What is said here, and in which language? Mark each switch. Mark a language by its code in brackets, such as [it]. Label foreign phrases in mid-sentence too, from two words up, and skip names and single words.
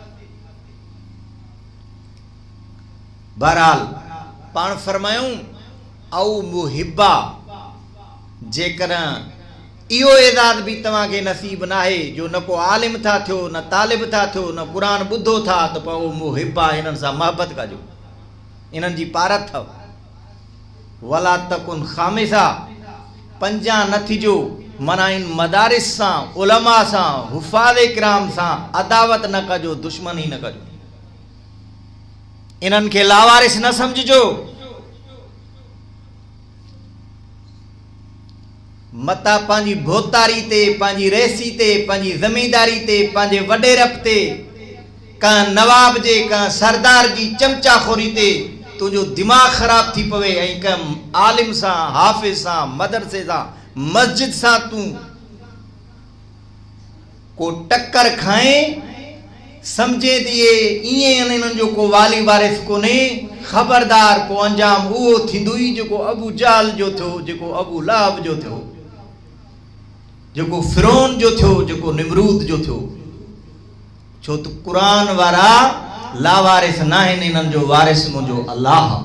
[sd] बहरहाल पाण फरमायूं औ मुहिब्बा जेकर इहो एजाद भी तव्हां खे नसीब न आहे जो न को आलिम था थियो न तालिब था थियो न कुरान ॿुधो था त पोइ मुहिब्बा इन्हनि सां मोहबत कजो इन्हनि जी पारत अथव। [ar] ولا تكن خامسا [sd] पंजा न थिजो माना इन मदारिस सां उलमा सां हुफ़ाज़ किराम सां अदावत न कजो दुश्मनी न कजो इन्हनि खे लावारिस न समझजो। मता पंहिंजी भोतारी ते पंहिंजी रेसी ते पंहिंजी ज़मींदारी ते पंहिंजे वॾे रब ते कंहिं नवाब जे कंहिं सरदार जी चमचाखोरी ते तुंहिंजो दिमाग़ ख़राब थी पवे ऐं कंहिं आलिम सां हाफ़िज़ सां मदरसे सां मस्जिद सां तूं को टक्कर खाए समझे दिए इएं इन्हनि जो को वाली वारिस कोन्हे ख़बरदार को अंजाम उहो थींदुई जेको अबू जहल जो थियो जेको अबू लहब जो थियो जेको फिरौन जो थियो जेको निमरूद जो थियो। छो त कुरान वारा लावारिस न आहिनि इन्हनि जो वारिस मुंहिंजो अल्लाह।